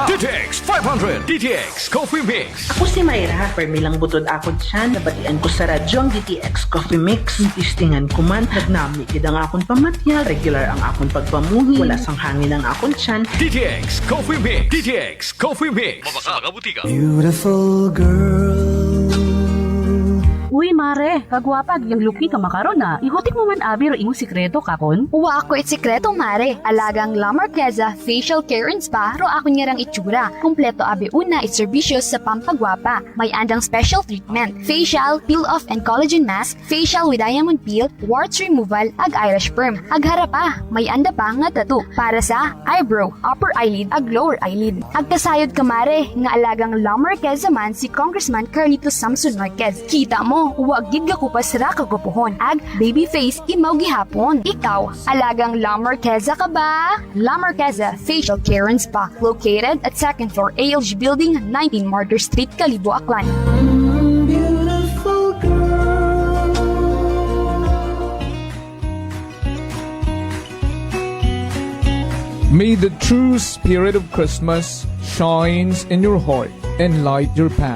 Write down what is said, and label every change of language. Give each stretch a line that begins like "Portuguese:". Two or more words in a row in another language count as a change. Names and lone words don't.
Hiligaynon: DTX 500. DTX Coffee Mix. Ako si Mayra, permilang butod ako dyan, nabatian ko sa radyo ang DTX Coffee Mix. Tistingan ko man, nagnami gid ang akong pamatyag, regular ang akong pagpamuhi, wala sang hangin ang akong tiyan. DTX Coffee Mix. DTX Coffee Mix. Mabasa mga butika.
English: Beautiful girl.
Aklanon: Uy, mare, kagwapag, yung luki ka makaron na. Ihutik mo man abi ro imong sikreto kakon. Uwa ako it sikreto, mare. Alagang La Marquesa Facial Care and Spa ro ako niyarang itsura. Kompleto abi una it serbisyos sa pampagwapa. May andang
English: special treatment, facial, peel-off and collagen mask, facial with diamond peel, warts removal,
Aklanon: ag
English: eyelash perm.
Aklanon: Ag harapa, may anda pa nga tattoo para sa eyebrow,
English: upper eyelid,
Aklanon: ag
English: lower eyelid.
Aklanon: Ag kasayod ka, mare, nga alagang La Marquesa man si Congressman Carlito Samson Marquez. Kita mo, huwag gid ka kupas ra kagupuhon. Ag baby face imaw gihapon. Ikaw, alagang La Marquesa ka ba?
English: La Marquesa Facial Care and Spa, located at 2nd floor ALG Building, 19 Martyr Street, Kalibo, Aklan. Beautiful girl. May the true spirit of Christmas shines in your heart and light your path.